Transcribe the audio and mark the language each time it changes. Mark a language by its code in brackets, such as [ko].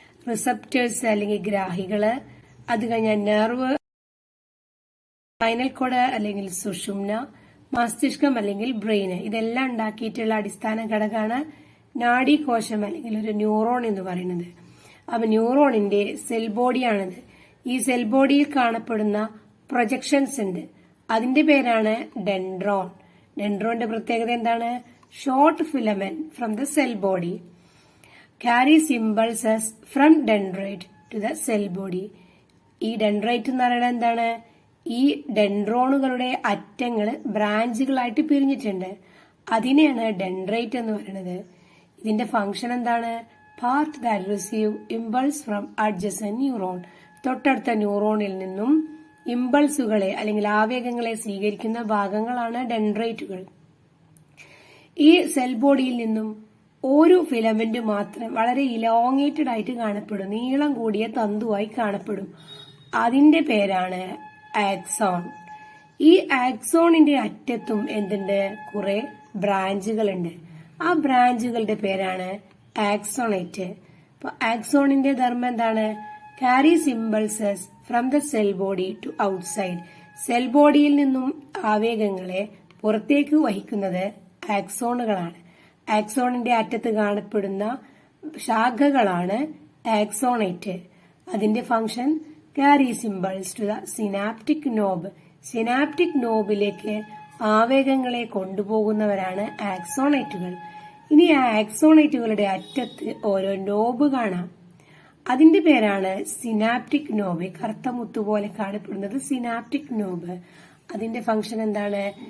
[ml] Receptors അല്ലെങ്കിൽ ഗ്രാഹികള്, അത് കഴിഞ്ഞാൽ നെർവ്, സ്പൈനൽ കോഡ് അല്ലെങ്കിൽ സുഷുമ്ന, മസ്തിഷ്കം അല്ലെങ്കിൽ ബ്രെയിന്. ഇതെല്ലാം ഉണ്ടാക്കിയിട്ടുള്ള അടിസ്ഥാന ഘടകമാണ് നാഡീകോശം അല്ലെങ്കിൽ ഒരു ന്യൂറോൺ എന്ന് പറയുന്നത്. അപ്പൊ ന്യൂറോണിന്റെ സെൽ ബോഡിയാണിത്. ഈ സെൽ ബോഡിയിൽ കാണപ്പെടുന്ന പ്രൊജക്ഷൻസ് ഉണ്ട്, അതിന്റെ പേരാണ് ഡെൻഡ്രോൺ. ഡെൻഡ്രോന്റെ പ്രത്യേകത എന്താണ്? [en] Short filament from the cell body carries impulses from dendrite to the cell body. [ml] ഈ ഡെൻഡ്രൈറ്റ് എന്ന് പറയുന്നത് എന്താണ്? ഈ ഡെൻഡ്രോണുകളുടെ അറ്റങ്ങൾ ബ്രാഞ്ചുകളായിട്ട് പിരിഞ്ഞിട്ടുണ്ട്, അതിനെയാണ് ഡെൻഡ്രൈറ്റ് എന്ന് പറയുന്നത്. ഇതിന്റെ ഫംഗ്ഷൻ എന്താണ്? [en] Part that receive impulse from adjacent neuron. [ml] തൊട്ടടുത്ത ന്യൂറോണിൽ നിന്നും ഇമ്പൾസുകളെ അല്ലെങ്കിൽ ആവേഗങ്ങളെ സ്വീകരിക്കുന്ന ഭാഗങ്ങളാണ് ഡെൻഡ്രൈറ്റുകൾ. ഈ സെൽ ബോഡിയിൽ നിന്നും ഒരു ഫിലമെന്റ് മാത്രം വളരെ ഇലോങ്ങേറ്റഡ് ആയിട്ട് കാണപ്പെടും, നീളം കൂടിയ തന്തുവായി കാണപ്പെടും. അതിന്റെ പേരാണ് ആക്സോൺ. ഈ ആക്സോണിന്റെ അറ്റത്തും എന്തുണ്ട്? കുറെ ബ്രാഞ്ചുകളുണ്ട്. ആ ബ്രാഞ്ചുകളുടെ പേരാണ് ആക്സോണേറ്റ്. അപ്പൊ ആക്സോണിന്റെ ധർമ്മം എന്താണ്? [en] carries impulses from the cell body to outside. [ml] Cell ബോഡിയിൽ നിന്നും ആവേഗങ്ങളെ പുറത്തേക്ക് വഹിക്കുന്നത് ആക്സോണുകളാണ്. ആക്സോണിന്റെ അറ്റത്ത് കാണപ്പെടുന്ന ശാഖകളാണ് ആക്സോണേറ്റ്. അതിന്റെ function [en] carries impulse to the synaptic knob. [ml] Synaptic നോബിലേക്ക് ആവേഗങ്ങളെ കൊണ്ടുപോകുന്നവരാണ് ആക്സോണേറ്റുകൾ. ഇനി ആ ആക്സോണേറ്റുകളുടെ അറ്റത്ത് ഓരോ നോബ് കാണാം, അതിന്റെ പേരാണ് സിനാപ്റ്റിക് നോബ്. കറുത്ത മുത്തുപോലെ കാണപ്പെടുന്നത് സിനാപ്റ്റിക് നോബ്. അതിന്റെ ഫംഗ്ഷൻ എന്താണ്?